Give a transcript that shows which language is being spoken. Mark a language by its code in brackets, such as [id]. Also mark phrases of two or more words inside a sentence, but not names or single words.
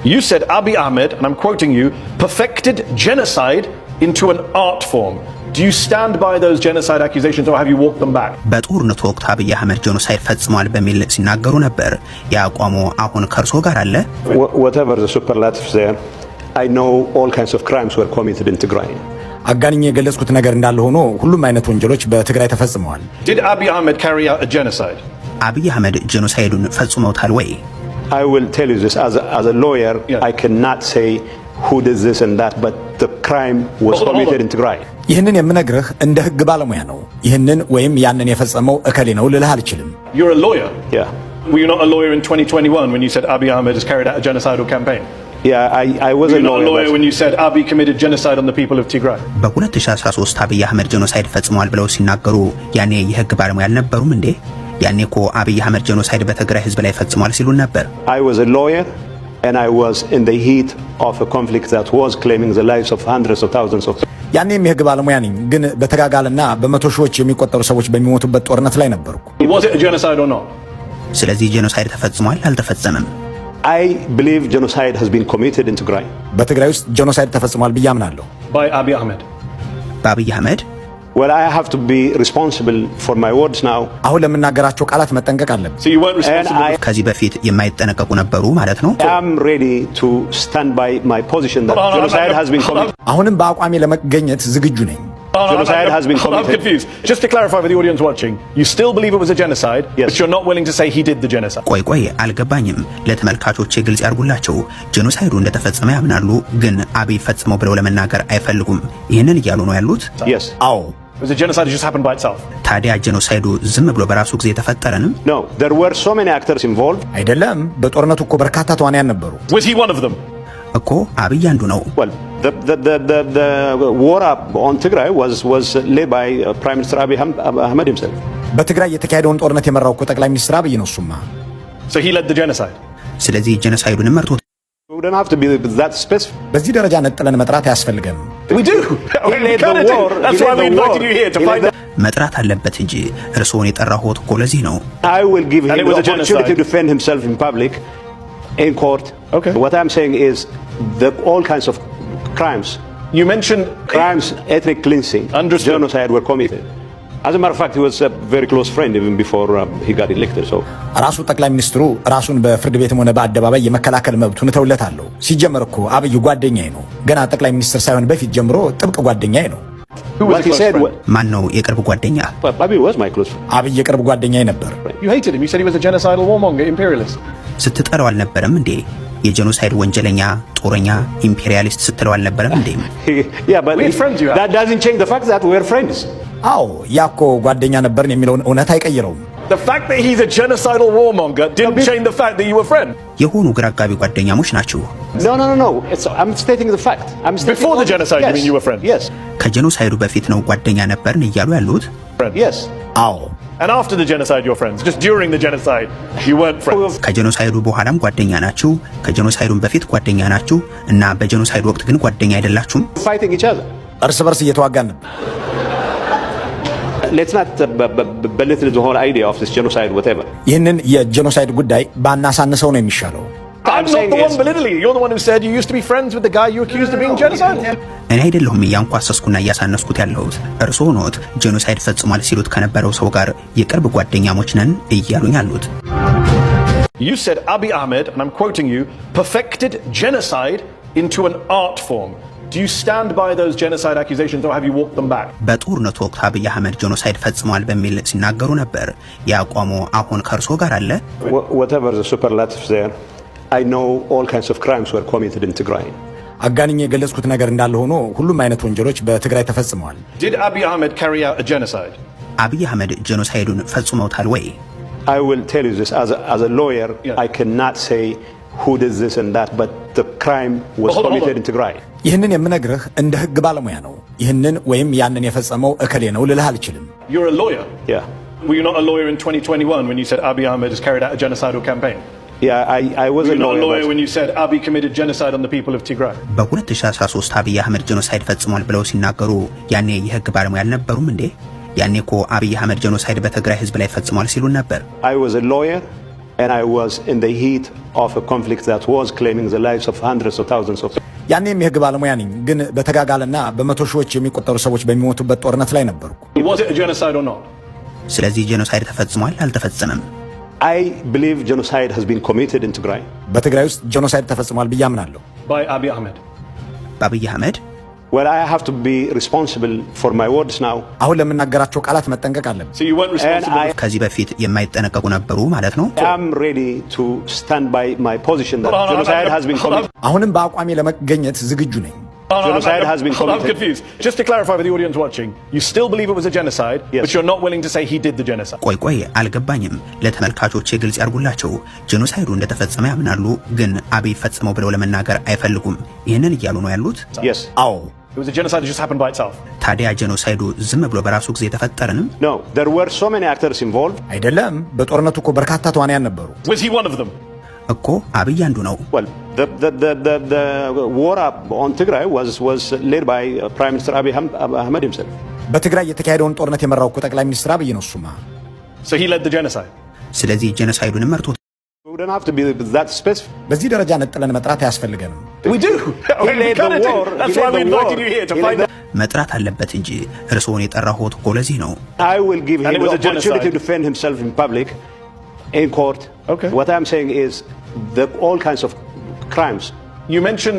[en] You said Abiy Ahmed, and I'm quoting you, perfected genocide into an art form. Do you stand by those genocide accusations or have you walked them back? [am] በጦርነቱ ወቅት አብይ አህመድ ጄኖሳይድ ፈጽሟል በሚል ሲናገሩ ነበር። ያቋሙ አሁን ከርሶ ጋር አለ? [en] Whatever the superlatives there, I know all kinds of crimes were committed in Tigray. [am] አጋንኝ የገለጽኩት ነገር እንዳለ ሆኖ ሁሉም አይነት ወንጀሎች በትግራይ ተፈጽመዋል። [en] Did Abiy Ahmed carry out a genocide? [am] አብይ አህመድ ጄኖሳይዱን ፈጽመውታል ወይ? [en] I will tell you this as a lawyer, I cannot say who did this and that, but the crime was committed in Tigray. [am] ይህንን የምነግርህ እንደ ህግ ባለሙያ ነው። ይህንን ወይም ያንን የፈጸመው እከሌ ነው ልልህ አልችልም። [en] You're a lawyer? Yeah. Were you not a lawyer in 2021 when you said Abiy Ahmed has carried out a genocidal campaign? Yeah, I was a lawyer. Were you not a lawyer when you said Abiy committed genocide on the people of Tigray? [am] በ2013 አብይ አህመድ ጄኖሳይድ ፈጽሟል ብለው ሲናገሩ ያኔ የህግ ባለሙያ አልነበሩም እንዴ? ያኔ እኮ አብይ አህመድ ጄኖሳይድ በትግራይ ህዝብ ላይ ፈጽሟል ሲሉ ነበር። [en] I was a lawyer and I was in the heat of a conflict that was claiming the lives of hundreds of thousands of people. [am] ያኔም የህግ ባለሙያ ነኝ፣ ግን በተጋጋለና በመቶ ሺዎች የሚቆጠሩ ሰዎች በሚሞቱበት ጦርነት ላይ ነበርኩ። [en] Was it a genocide or not? [am] ስለዚህ ጄኖሳይድ ተፈጽሟል አልተፈጸመም? [en] I believe genocide has been committed in Tigray. [am] በትግራይ ውስጥ ጄኖሳይድ ተፈጽሟል ብዬ አምናለሁ። [en] By Abiy Ahmed? [am] በአብይ አህመድ? [en] Well, I have to be responsible for my words now. [am] አሁን ለምናገራቸው ቃላት መጠንቀቅ አለብን። [en] So you weren't responsible? [am] ከዚህ በፊት የማይጠነቀቁ ነበሩ ማለት ነው? [en] I am ready to stand by my position that genocide has been committed. [am] አሁንም በአቋሜ ለመገኘት ዝግጁ ነኝ። [en] Genocide has been committed. I'm confused. Just to clarify for the audience watching, you still believe it was a genocide, yes, but you're not willing to say he did the genocide. [am] ቆይ አልገባኝም። ለተመልካቾች ግልጽ ያርጉላቸው። ጄኖሳይዱ እንደተፈጸመ ያምናሉ፣ ግን አብይ ፈጽመው ብለው ለመናገር አይፈልጉም። ይሄንን እያሉ ነው ያሉት? [en] Yes. [am] አዎ። [en] Was the genocide just happened by itself? [am] ታዲያ ጄኖሳይዱ ዝም ብሎ በራሱ ጊዜ ተፈጠረንም? [en] No, there were so many actors involved. [am] አይደለም፣ በጦርነቱ እኮ በርካታ ተዋናያን ነበሩ። [en] Was he one of them? [am] እኮ አብይ አንዱ ነው። [en] Well, the war on Tigray was led by Prime Minister Abiy Ahmed himself. [am] በትግራይ የተካሄደውን ጦርነት የመራው እኮ ጠቅላይ ሚኒስትር አብይ ነው። እሱማ [en] So he led the genocide. [am] ስለዚህ ጄኖሳይዱን መርቶት [en] We don't have to be that specific. [am] በዚህ ደረጃ ነጥለን መጥራት አያስፈልገም። [en] We do. That's why we invited you here to find out. [am] መጥራት አለበት እንጂ እርስዎን የጠራሁት እኮ ለዚህ ነው። [en] I will give him the opportunity to defend himself in public, in court. Okay. What I'm saying is all kinds of crimes. You mentioned crimes, ethnic cleansing, genocide were committed. As a matter of fact, he was a very close friend even before he got elected. So [am] ራሱ ጠቅላይ ሚኒስትሩ ራሱን በፍርድ ቤትም ሆነ በአደባባይ የመከላከል መብቱን ተውለታለሁ። ሲጀመር እኮ አብይ ጓደኛዬ ነው። ገና ጠቅላይ ሚኒስትር ሳይሆን በፊት ጀምሮ ጥብቅ ጓደኛዬ ነው። ማን ነው የቅርብ ጓደኛ? [en] Abiy was my close friend. [am] አብይ የቅርብ ጓደኛዬ ነበር። [en] You hated him. You said he was a genocidal warmonger, imperialist. [am] ስትጠራው አልነበረም እንዴ? የጄኖሳይድ ወንጀለኛ፣ ጦረኛ፣ ኢምፔሪያሊስት ስትለው አልነበረም እንዴ? [en] Yeah, but that doesn't change the fact that we are friends. [am] አዎ ያኮ ጓደኛ ነበርን የሚለውን እውነት አይቀይረውም። [en] The fact that he's a genocidal warmonger didn't change the fact that you were friends. [am] የሆኑ ግራ አጋቢ ጓደኛሞች ናቸው። [en] No. I'm stating the fact. Before the genocide, you mean you were friends? Yes. [am] ከጄኖሳይዱ በፊት ነው ጓደኛ ነበርን እያሉ ያሉት? [en] Yes. [am] አዎ. [en] And after the genocide, you're friends. Just during the genocide, you weren't friends. [am] ከጄኖሳይዱ በኋላም ጓደኛ ናችሁ፣ ከጄኖሳይዱም በፊት ጓደኛ ናችሁ እና በጄኖሳይዱ ወቅት ግን ጓደኛ አይደላችሁም? [en] Fighting each other. [am] እርስ በርስ እየተዋጋን ነበር። [en] Let's not belittle the whole idea of this genocide, whatever. [am] ይህንን የጄኖሳይድ ጉዳይ ባናሳንሰው ነው የሚሻለው። [en] I'm not the one belittling you. You're the one who said you used to be friends with the guy you accused of being genocidal. [am] እኔ አይደለሁም እያንኳሰስኩና እያሳነስኩት ያለሁት። እርስዎ ኖት ጄኖሳይድ ፈጽሟል ሲሉት ከነበረው ሰው ጋር የቅርብ ጓደኛሞች ነን እያሉኝ ያሉት። [en] You said Abiy Ahmed, and I'm quoting you, perfected genocide into an art form. Do you stand by those genocide accusations or have you walked them back? [am] በጦርነቱ ወቅት አብይ አህመድ ጄኖሳይድ ፈጽሟል በሚል ሲናገሩ ነበር። ያቋሙ አሁን ከርሶ ጋር አለ? [en] Whatever the superlatives there, I know all kinds of crimes were committed in Tigray. [am] አጋንኝ የገለጽኩት ነገር እንዳለ ሆኖ ሁሉም አይነት ወንጀሎች በትግራይ ተፈጽመዋል። [en] Did Abiy Ahmed carry out a genocide? [am] አብይ አህመድ ጄኖሳይዱን ፈጽመውታል ወይ? [en] I will tell you this as a lawyer, I cannot say who did this and that, but the crime was committed in Tigray. [am] ይህንን የምነግርህ እንደ ህግ ባለሙያ ነው። ይህንን ወይም ያንን የፈጸመው እከሌ ነው ልልህ አልችልም። [en] You're a lawyer? Yeah. Were you not a lawyer in 2021 when you said Abiy Ahmed has carried out a genocidal campaign? Yeah, I was a lawyer when you said Abiy committed genocide on the people of Tigray. [am] በ2013 አብይ አህመድ ጄኖሳይድ ፈጽሟል ብለው ሲናገሩ ያኔ የህግ ባለሙያ አልነበሩም እንዴ? ያኔ እኮ አብይ አህመድ ጄኖሳይድ በትግራይ ህዝብ ላይ ፈጽሟል ሲሉ ነበር። [en] I was a lawyer And I was in the heat of a conflict that was claiming the lives of hundreds of thousands of people. [am] ያኔም የህግ ባለሙያ ነኝ፣ ግን በተጋጋለና በመቶ ሺዎች የሚቆጠሩ ሰዎች በሚሞቱበት ጦርነት ላይ ነበርኩ። [en] Was it a genocide or not? [am] ስለዚህ ጄኖሳይድ ተፈጽሟል አልተፈጸመም? [en] I believe genocide has been committed in Tigray. [am] በትግራይ ውስጥ ጄኖሳይድ ተፈጽሟል ብዬ አምናለሁ። [en] By Abiy Ahmed. [am] በአብይ አህመድ? [en] Well, I have to be responsible for my words now. [am] አሁን ለምናገራቸው ቃላት መጠንቀቅ አለብን። [en] So you weren't responsible. [am] ከዚህ በፊት የማይጠነቀቁ ነበሩ ማለት ነው? [en] I'm ready to stand by my position that genocide has been committed. [am] አሁንም በአቋሜ ለመገኘት ዝግጁ ነኝ። [en] Genocide has been committed. I'm confused. Just to clarify for the audience watching, you still believe it was a genocide, yes, but you're not willing to say he did the genocide. [am] ቆይ አልገባኝም። ለተመልካቾች ግልጽ ያርጉላቸው። ጄኖሳይዱ እንደተፈጸመ ያምናሉ፣ ግን አብይ ፈጽመው ብለው ለመናገር አይፈልጉም። ይሄንን እያሉ ነው ያሉት? [en] Yes. [am] አዎ። [en] It was a genocide that just happened by itself. [am] ታዲያ ጄኖሳይዱ ዝም ብሎ በራሱ ጊዜ ተፈጠረንም? [en] No, there were so many actors involved. [am] አይደለም፣ በጦርነቱ እኮ በርካታ ተዋንያን ነበሩ። [en] Was he one of them? [am] እኮ አብይ አንዱ ነው። [en] Well, the war on Tigray was led by Prime Minister Abiy Ahmed himself. [am] በትግራይ የተካሄደውን ጦርነት የመራው እኮ ጠቅላይ ሚኒስትር አብይ ነው። እሱማ [en] So he led the genocide. [am] ስለዚህ ጄኖሳይዱንም መርቶ [en] We don't have to be that specific. [am] በዚህ ደረጃ ነጥለን መጥራት አያስፈልገንም። [en] We do. He led the war. That's why we invited you here to find out. [am] መጥራት አለበት እንጂ እርስዎን የጠራሁት እኮ ለዚህ ነው። [en] I will give him the opportunity to defend himself in public, in court. Okay. What I'm saying is all kinds of crimes. You mentioned